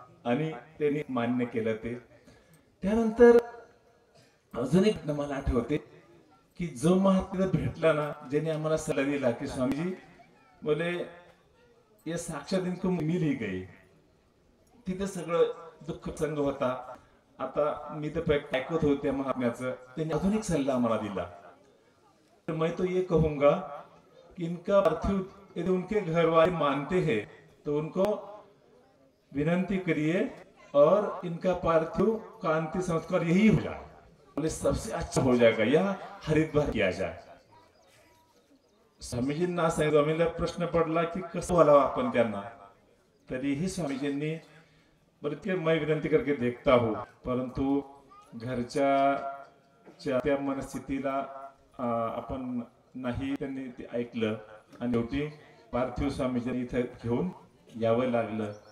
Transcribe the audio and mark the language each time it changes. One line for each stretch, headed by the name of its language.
Marathi: आणि त्यांनी मान्य केलं ते. त्यानंतर अजून एक मला आठवते की जो महात्मा भेटला ना, ज्याने आम्हाला सल्ला दिला की स्वामीजी
Hindi: बोले ये साक्षात इनको मिल ही गई.
Marathi: तिथे सगळं दुःख संग होता. आता मी तर ऐकत होते महात्म्याचं, त्यांनी अजून एक सल्ला आम्हाला दिला.
Hindi: तर मैं तो ये कहूंगा कि इनका पार्थिव यदि उनके घर वाले मानते हैं तो उनको विनंती करिए और इनका पार्थिव का अंतिम संस्कार यही हो जाए, बोले सबसे अच्छा हो जाएगा, या हरिद्वार किया जाए.
Marathi: स्वामीजींना स्वामीला प्रश्न पडला की कसं बोलावं आपण त्यांना. तरीही स्वामीजींनी
Hindi: बोले की मैं विनंती करके देखता हूँ,
Marathi: परंतु घरच्या त्या मनस्थितीला आपण नाही, त्यांनी ते ऐकलं आणि शेवटी पार्थिव स्वामीजींनी इथं घेऊन यावं लागलं.